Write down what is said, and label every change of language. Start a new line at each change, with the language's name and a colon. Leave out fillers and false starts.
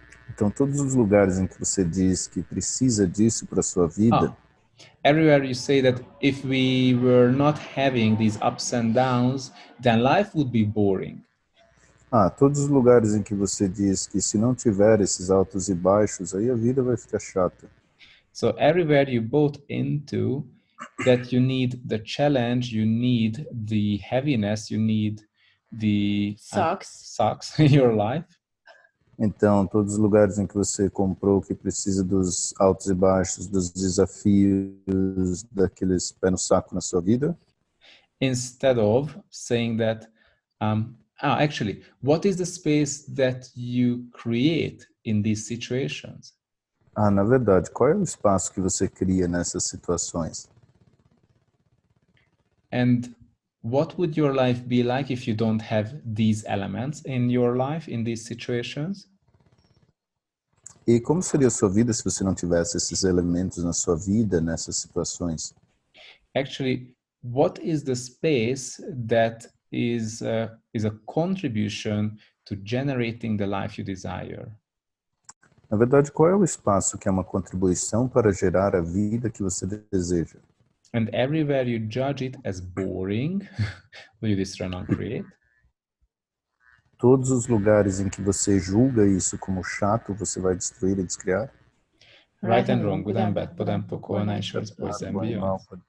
Portuguese: Então, todos os lugares em que você diz que precisa disso para a sua vida,
English: everywhere you say that if we were not having these ups and downs, then life would be boring.
Portuguese: Todos os lugares em que você diz que se não tiver esses altos e baixos, aí a vida vai ficar chata.
English: So everywhere you bought into that you need the challenge, you need the heaviness, you need the sucks in your life.
Portuguese: Então, todos os lugares em que você comprou que precisa dos altos e baixos, dos desafios, daqueles pé no saco na sua vida.
English: Instead of saying that, actually, what is the space that you create in these situations?
Portuguese: Na verdade, qual é o espaço que você cria nessas situações?
English: And what would your life be like if you don't have these elements in your life, in these situations?
Portuguese: E como seria a sua vida se você não tivesse esses elementos na sua vida, nessas situações?
English: Actually, what is the space that is a contribution to generating the life you desire?
Portuguese: Na verdade, qual é o espaço que é uma contribuição para gerar a vida que você deseja?
English: And everywhere you judge it as boring, will you destroy and create?
Portuguese: Todos os lugares em que você julga isso como chato, você vai destruir e descriar?
English: Right and wrong, good and bad, put and poco, and shorts, boys and beyond.